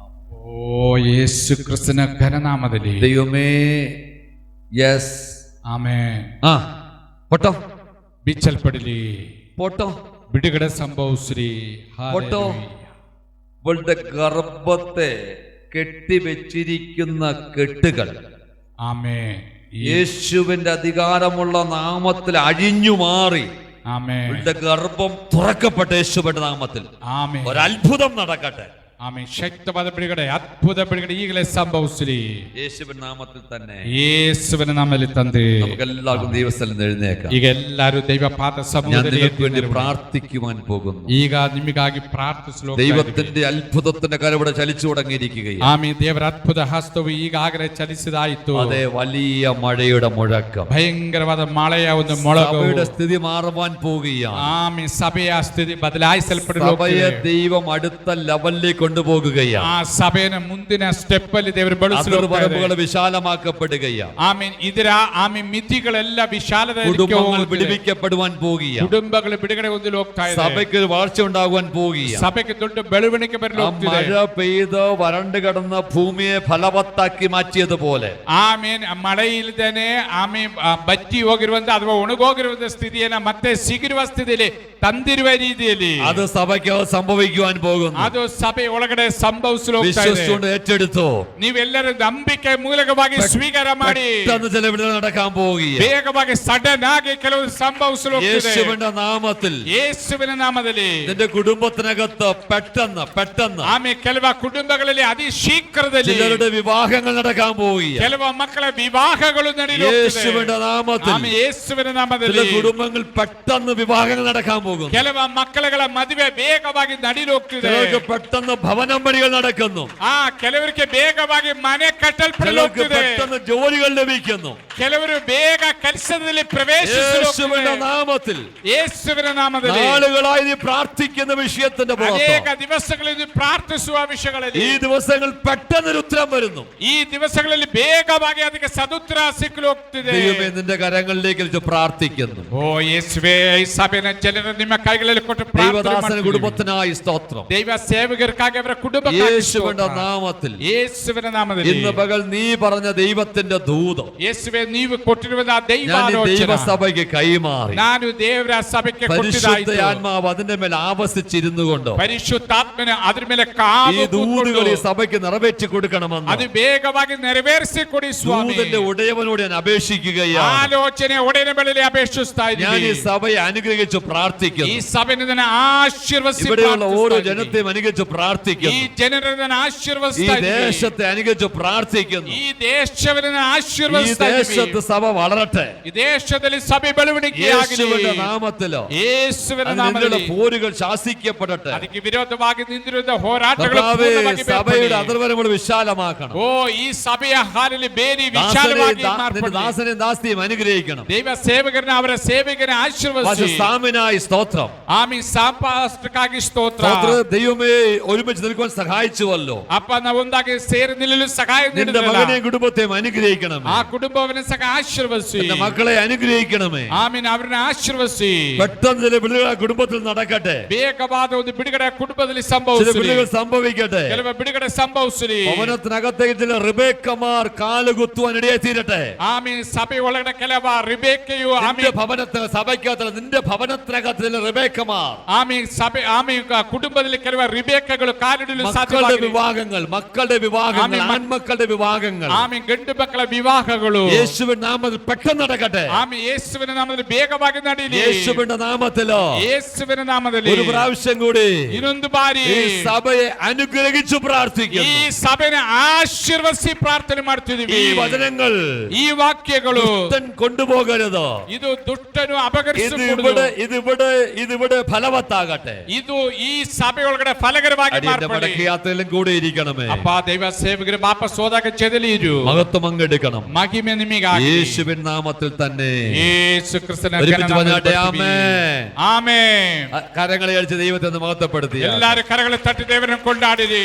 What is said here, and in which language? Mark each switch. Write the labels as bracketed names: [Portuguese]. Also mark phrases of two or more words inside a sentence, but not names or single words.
[Kannada] ಓ ಯೇಸು ಕ್ರಿಸ್ತನ ಘನನಾಮದಲ್ಲಿ [Malayalam] ദൈവമേ. യെസ്. [Kannada] ಆಮೇನ್. [Malayalam] ആ പൊട്ടോ [Kannada] ಬಿಚ್ಚಲ್ಪಡಲಿ. [Malayalam] പൊട്ടോ [Kannada] ಬಿಡುಗಡೆ ಸಂಭವಿಸ್ರಿ. [Malayalam] പൊട്ടോ. ഇവളുടെ ഗർഭത്തെ കെട്ടിവെച്ചിരിക്കുന്ന കെട്ടുകൾ ആമേൻ. യേശുവിന്റെ അധികാരമുള്ള നാമത്തിൽ അഴിഞ്ഞു മാറി ആമേൻ. ഇവളുടെ ഗർഭം തുറക്കപ്പെട്ട യേശുവിന്റെ നാമത്തിൽ ആമേൻ. ഒരത്ഭുതം നടക്കട്ടെ. [Kannada] ಆಮೇ ಶಕ್ತವಾದ ಬಿಡುಗಡೆ, ಅದ್ಭುತ ಬಿಡುಗಡೆ ಈಗಲೇ ಸಂಭವಿಸಲಿ. [Malayalam] യേശുവിൻ നാമത്തിൽ തന്നെ. [Kannada] ಯೇಸುವಿನ ನಾಮದಲ್ಲಿ ತಂದೆ. [Malayalam] നമുക്ക് എല്ലാവർക്കും ദൈവസ്ഥലം എഴുന്നേക്കാം. [Kannada] ಈಗ ಎಲ್ಲರೂ ದೈವ ಪಾದ [Malayalam] ഞാൻ [Kannada] ಸಮೂಹದಲ್ಲಿ [Malayalam] നിങ്ങൾക്ക് വേണ്ടി പ്രാർത്ഥിക്കുവാൻ പോകുന്നു. [Kannada] ಈಗ ನಿಮಗಾಗಿ ಪ್ರಾರ್ಥಿಸಲು [Malayalam] ദൈവത്തിന്റെ അത്ഭുതത്തിന്റെ കരവിടെ ചലിച്ചു തുടങ്ങിയിരിക്കുകയാണ്. [Kannada] ಆಮೇ ದೇವರ ಅದ್ಭುತ ಹಸ್ತವು ಈಗಾಗಲೇ ಚಲಿಸಿದಾಯಿತು. [Malayalam] അതെ, വലിയ മഴയുടെ മുഴക്കം. [Kannada] ಭಯಂಕರವಾದ ಮಳೆಯ ಒಂದು ಮೊಳಗು. [Malayalam] സഭയുടെ സ്ഥിതി മാറുവാൻ പോവുകയാണ്. [Kannada] ಆಮೇ ಸಭೆಯ ಸ್ಥಿತಿ ಬದಲಾಯಿಸಲ್ಪಡಲು [Malayalam] സഭയെ ദൈവം അടുത്ത ലെവലിലേക്ക് കൊണ്ടുപോകുകയാണ്. [Kannada] ಆ ಸಭೆಯನ್ನು ಮುಂದಿನ ಸ್ಟೆಪ್ ಅಲ್ಲಿ ದೇವರು [Malayalam] അതിർവരമ്പുകൾ വിശാലമാക്കപ്പെടുകയാണ്. [Kannada] ಆಮೀನ್. ಇದರ ಆಮೀನ್ ಮಿತಿಗಳೆಲ್ಲ [Malayalam] കുടുംബങ്ങൾ വിടുവിക്കപ്പെടുവാൻ പോവുകയാണ്. [Kannada] ಕುಟುಂಬಗಳು ಬಿಡುಗಡೆ ಹೊಂದಲು ಹೋಗ್ತಾ ಇದೆ. [Malayalam] സഭയ്ക്ക് വളർച്ച ഉണ്ടാകുവാൻ പോവുകയാണ്. [Kannada] ಸಭೆಗೆ ದೊಡ್ಡ ಬೆಳವಣಿಗೆ ಬರಲು ಹೋಗ್ತಿದೆ. [Malayalam] മഴ പെയ്ത് വരണ്ടു കിടന്ന ഭൂമിയെ ഫലവത്താക്കി മാറ്റിയതുപോലെ [Kannada] ಆಮೀನ್. ಮಳೆ ಇಲ್ಲದೇನೆ ಆಮೀನ್ ಬತ್ತಿ ಹೋಗಿರುವಂತ ಅಥವಾ ಒಣಗೋಗಿರುವಂತ ಸ್ಥಿತಿಯನ್ನ ಮತ್ತೆ ಸಿಗಿರುವ ಸ್ಥಿತಿಯಲ್ಲಿ ತಂದಿರುವ ರೀತಿಯಲ್ಲಿ [Malayalam] അത് സഭയ്ക്ക് സംഭവിക്കുവാൻ പോകുന്നു. [Kannada] ಅದು ಸಭೆ ಒಳಗಡೆ ಸಂಭವಿಸಲು ಹೋಗ್ತಾ ಇದೆ. [Malayalam] വിശ്വസിച്ചുകൊണ്ട് ഏറ്റെടുത്തു. [Kannada] ನೀವೆಲ್ಲರೂ ನಂಬಿಕೆ ಮೂಲಕವಾಗಿ ಸ್ವೀಕಾರ ಮಾಡಿ [Malayalam] പെട്ടെന്ന് ചില വിടുതൽ നടക്കാൻ പോവുകയാണ്. [Kannada] ಬೇಗವಾಗಿ ಸಡನ್ ಆಗಿ ಕೆಲವು ಸಂಭವಿಸಲು ಹೋಗ್ತಿದೆ. [Malayalam] യേശുവിന്റെ നാമത്തിൽ [Kannada] ಯೇಸುವಿನ ನಾಮದಲ್ಲಿ [Malayalam] നിന്റെ കുടുംബത്തിനകത്ത് പെട്ടെന്ന് [Kannada] ಆಮೇಲೆ ಕೆಲವ ಕುಟುಂಬಗಳಲ್ಲಿ ಅತಿ ಶೀಘ್ರದಲ್ಲಿ [Malayalam] ചിലരുടെ വിവാഹങ്ങൾ നടക്കാൻ പോവുകയാണ്. [Kannada] ಕೆಲವ ಮಕ್ಕಳ ವಿವಾಹಗಳು [Malayalam] യേശുവിന്റെ നാമത്തിൽ [Kannada] ಯೇಸುವಿನ [Malayalam] ചില [Kannada] ನಾಮದಲ್ಲಿ [Malayalam] കുടുംബങ്ങൾ പെട്ടെന്ന് വിവാഹങ്ങൾ നടക്കാൻ പോകുന്നു. [Kannada] ಕೆಲವ ಮಕ್ಕಳುಗಳ ಮದುವೆ ಬೇಗವಾಗಿ ನಡೀಲು ಹೋಗ್ತಿದೆ. [Malayalam] ചിലർക്ക് പെട്ടെന്ന് ഭവനം പണികൾ നടക്കുന്നു. [Kannada] ಕೆಲವರಿಗೆ ಬೇಗವಾಗಿ ಮನೆ ಕಟ್ಟಲ್ಪಡಲು [Malayalam] ചിലർക്ക് [Kannada] ಹೋಗ್ತಿದೆ. [Malayalam] പെട്ടെന്ന് ജോലികൾ ലഭിക്കുന്നു. [Kannada] ಕೆಲವರು ಬೇಗ ಕೆಲಸದಲ್ಲಿ ಪ್ರವೇಶಿಸಲು [Malayalam] യേശുവിന്റെ നാമത്തിൽ [Kannada] ಯೇಸುವಿನ ನಾಮದಲ್ಲಿ [Malayalam] നാളുകളായി നീ പ്രാർത്ഥിക്കുന്ന വിഷയത്തിന്റെ [Kannada] ಅನೇಕ [Malayalam] പുറത്ത് [Kannada] ದಿವಸಗಳಲ್ಲಿ ಪ್ರಾರ್ಥಿಸುವ ವಿಷಯಗಳಲ್ಲಿ [Malayalam] ഈ ദിവസങ്ങൾ പെട്ടെന്നൊരു ഉത്തരം വരുന്നു. [Kannada] ಈ ದಿವಸಗಳಲ್ಲಿ ಬೇಗವಾಗಿ ಅದಕ್ಕೆ ಸದುತ್ತರ ಸಿಕ್ಕಲು ಹೋಗ್ತಿದೆ. [Malayalam] ദൈവമേ, നിന്റെ കരങ്ങളിലേക്ക് വെച്ച് പ്രാർത്ഥിക്കുന്നു. [Kannada] ಓ ಯೇಸುವೇ, ಈ ಸಭೆಯ ಜನರು ನಿಮ್ಮ ಕೈಗಳಲ್ಲಿ ಕೊಟ್ಟು [Malayalam] ദൈവദാസന കുടുംബത്തിനായി സ്തോത്രം. [Kannada] ದೈವ ಸೇವಕರಿಗಾಗಿ ಅವರ ಕುಟುಂಬ [Malayalam] യേശുവിന്റെ നാമത്തിൽ [Kannada] ಯೇಸುವಿನ ನಾಮದಲ್ಲಿ [Malayalam] ഇന്ന് പകൽ നീ പറഞ്ഞ ദൈവത്തിന്റെ ദൂതം [Kannada] ಯೇಸುವೇ, ನೀವು ಕೊಟ್ಟಿರುವಂತಹ ದೈವ [Malayalam] ഞാൻ ഈ [Kannada] ಆಲೋಚನೆ [Malayalam] ദൈവസഭയ്ക്ക് കൈമാറി. [Kannada] ನಾನು ದೇವರ ಸಭೆಗೆ ಕೊಟ್ಟಿದ್ದಾಯಿತು. [Malayalam] പരിശുദ്ധ ആത്മാവ് അതിന്റെ മേൽ ആവസിച്ചിരുന്നു കൊണ്ട് [Kannada] ಪರಿಶುದ್ಧಾತ್ಮನ ಅದರ ಮೇಲೆ [Malayalam] ഈ [Kannada] ಕಾದು [Malayalam] ദൂതുകൾ ഈ [Kannada] ಕೂತ್ಕೊಂಡು [Malayalam] സഭയ്ക്ക് നിറവേറ്റി കൊടുക്കണമെന്ന് [Kannada] ಅದು ಬೇಗವಾಗಿ ನೆರವೇರಿಸಿ ಕೊಡಿ ಸ್ವಾಮಿ. [Malayalam] ദൂതന്റെ ഉടയവനോട് ഞാൻ അപേക്ഷിക്കുകയാണ്. [Kannada] ಆಲೋಚನೆ ಒಡೆಯನ ಮೇಲೆ ಅಪೇಕ್ಷಿಸ್ತಾ [Malayalam] ഞാൻ ഈ [Kannada] ಇದ್ದೀನಿ. [Malayalam] സഭയെ അനുഗ്രഹിച്ച് [Kannada] ಈ [Malayalam] പ്രാർത്ഥിക്കുന്നു. [Kannada] ಸಭೆಯನ್ನು ಆಶೀರ್ವದಿಸಿ [Malayalam] ഇവിടെയുള്ള ഓരോ [Kannada] ಪ್ರಾರ್ಥಿಸ್ತಾ ಇದ್ದೀನಿ. [Malayalam] ജനത്തെയും അനുഗ്രഹിച്ച് [Kannada] ಈ [Malayalam] പ്രാർത്ഥിക്കുന്നു. [Kannada] ಜನರನ್ನು [Malayalam] ഈ [Kannada] ಆಶೀರ್ವದಿಸ್ತಾ ಇದ್ದೀನಿ. [Malayalam] ദേശത്തെ അനുഗ്രഹിച്ച് പ്രാർത്ഥിക്കുന്നു. [Kannada] ಈ ದೇಶವನ್ನು [Malayalam] ഈ [Kannada] ಆಶೀರ್ವದಿಸ್ತಾ [Malayalam] ദേശത്ത് [Kannada] ಇದ್ದೀನಿ. [Malayalam] സഭ വളരട്ടെ. [Kannada] ಈ ದೇಶದಲ್ಲಿ ಸಭೆ ಬೆಳವಣಿಗೆಯಾಗಲಿ. [Malayalam] യേശുവിന്റെ നാമത്തിലോ [Kannada] ಯೇಸುವಿನ [Malayalam] അതിനുള്ള [Kannada] ನಾಮದಲ್ಲಿ [Malayalam] പോരുകൾ ശാസിക്കപ്പെടട്ടെ. [Kannada] ಅದಕ್ಕೆ ವಿರೋಧವಾಗಿ ನಿಂತಿರುವ ಹೋರಾಟಗಳು [Malayalam] കർത്താവേ, [Kannada] ಪೂರ್ಣವಾಗಿ [Malayalam] സഭയുടെ [Kannada] ಬೇರ್ಪಡಲಿ. [Malayalam] അതിർവരങ്ങൾ വിശാലമാക്കണം. [Kannada] ಓ ಈ ಸಭೆಯ ಹಾಲಲ್ಲಿ ಬೇರೆ ವಿಶಾಲವಾಗಿ [Malayalam] നിന്റെ [Kannada] ಮಾರ್ಪಡಲಿ. [Malayalam] ദാസനെയും ദാസിയെയും അനുഗ്രഹിക്കണം. [Kannada] ದೈವ ಸೇವಕರನ್ನ ಅವರ ಸೇವೆಗೆ ಆಶೀರ್ವದಿಸಿ. [Malayalam] സാമിനായി സ്തോത്രം. [Kannada] ಆಮಿ ಸಾಂಪಾಷ್ಟಕ್ಕಾಗಿ ಸ್ತೋತ್ರ. [Malayalam] ദൈവമേ, ഒരുമിച്ച് നിൽക്കുവാൻ സഹായിച്ചുവല്ലോ. [Kannada] ಅಪ್ಪ ನಾವು ಒಂದಾಗಿ ಸೇರಿ ನಿಲ್ಲಲು ಸಹಾಯ [Malayalam] നിന്റെ [Kannada] ನೀಡಿದ್ರಲ್ಲ. [Malayalam] മകനെയും കുടുംബത്തെയും അനുഗ്രഹിക്കണമേ. [Kannada] ಆ ಕುಟುಂಬವನ್ನು ಸಹ ಆಶೀರ್ವದಿಸಿ. [Malayalam] നിന്റെ മക്കളെ അനുഗ്രഹിക്കണമേ. [Kannada] ಆಮೀನ್. ಅವರನ್ನ ಆಶೀರ್ವದಿಸಿ. [Malayalam] പെട്ടെന്ന് ചില വിടുതൽ കുടുംബത്തിൽ നടക്കട്ടെ. [Kannada] ಬೇಗವಾದ ಒಂದು ಬಿಡುಗಡೆ ಕುಟುಂಬದಲ್ಲಿ [Malayalam] ചില [Kannada] ಸಂಭವಿಸಲಿ. [Malayalam] വിടുതൽ സംഭവിക്കട്ടെ. [Kannada] ಕೆಲವು ಬಿಡುಗಡೆ ಸಂಭವಿಸಲಿ. [Malayalam] ഭവനത്തിനകത്തേക്ക് ചില റിബേക്കമാർ കാലുകുത്തുവാൻ ഇടയായി തീരട്ടെ. [Kannada] ಆಮೀನ್. ಸಭೆ ಒಳಗಡೆ ಕೆಲವ ರಿಬೇಕೆಯು [Malayalam] നിന്റെ [Kannada] ಆಮೀನ್. [Malayalam] ഭവനത്തിന് സഭയ്ക്കകത്ത് നിന്റെ ഭവനത്തിനകത്ത് ചില റിബേക്കമാർ [Kannada] ಆಮೀನ್. ಸಭೆ ಆಮೀನ್. ಕುಟುಂಬದಲ್ಲಿ ಕೆಲವು ರಿಬೇಕೆಗಳು ಕಾಲಿಡಲು [Malayalam] മക്കളുടെ [Kannada] ಸಾಧ್ಯವಾಗಿದೆ. [Malayalam] വിവാഹങ്ങൾ, മക്കളുടെ വിവാഹങ്ങൾ, ആമേൻ. ആൺമക്കളുടെ വിവാഹങ്ങൾ [Kannada] ಆಮೆ ಗಂಡು ಮಕ್ಕಳ ವಿವಾಹಗಳು [Malayalam] യേശുവിന്റെ നാമത്തിൽ പെട്ടെന്ന് നടക്കട്ടെ. [Kannada] ಆಮೆ ಯೇಸುವಿನ ನಾಮದಲ್ಲಿ ಬೇಗವಾಗಿ ನಡೆಯಲಿ. [Malayalam] യേശുവിന്റെ നാമത്തിലോ [Kannada] ಯೇಸುವಿನ ನಾಮದಲ್ಲಿ [Malayalam] ഒരു പ്രാവശ്യം കൂടി [Kannada] ಇನ್ನೊಂದು ಬಾರಿ [Malayalam] ഈ സഭയെ അനുഗ്രഹിച്ചു [Kannada] ಈ [Malayalam] പ്രാർത്ഥിക്കുന്നു. [Kannada] ಸಭೆನ ಆಶೀರ್ವದಿಸಿ ಪ್ರಾರ್ಥನೆ ಮಾಡ್ತಿದೀವಿ. [Malayalam] ഈ വചനങ്ങൾ [Kannada] ಈ ವಾಕ್ಯಗಳು [Malayalam] ദുഷ്ടൻ കൊണ്ടുപോകരുത്. [Kannada] ಇದು ದುಷ್ಟನು [Malayalam] ഇത് [Kannada] ಅಪಗರಿಸಕೂಡದು. [Malayalam] ഇവിടെ ഫലവത്താകട്ടെ. [Kannada] ಇದು ಈ ಸಭೆಯೊಳಗಡೆ ಫಲಕರವಾಗಿ [Malayalam] അടിയന്റെ [Kannada] ಮಾರ್ಪಡಿ. [Malayalam] മടക്കി യാത്രയിലും കൂടെ ഇരിക്കണമേ. [Kannada] ಅಪ್ಪ ದೈವ ಸೇವಕರು ವಾಪಸ್ ಹೋದಾಗ ಚೆದಲಿರು. [Malayalam] മഹത്വം പങ്കെടുക്കണം. [Kannada] ಮಹಿಮೆ ನಿಮಗಾಗಿ [Malayalam] യേശുവിൻ നാമത്തിൽ തന്നെ. [Kannada] ಯೇಸು ಕ್ರಿಸ್ತನ [Malayalam] ഒരുമിച്ച് പറഞ്ഞാട്ടെ [Kannada] ನಾಮದಲ್ಲಿ [Malayalam] ആമേൻ. [Kannada] ಆಮೆನ್. [Malayalam] കരങ്ങളെ അടിച്ച് ദൈവത്തെ ഒന്ന് മഹത്വപ്പെടുത്തി [Kannada] ಎಲ್ಲರೂ ಕರಗಳು തട്ടി ದೇವರನ್ನು ಕೊಂಡಾಡಿರಿ.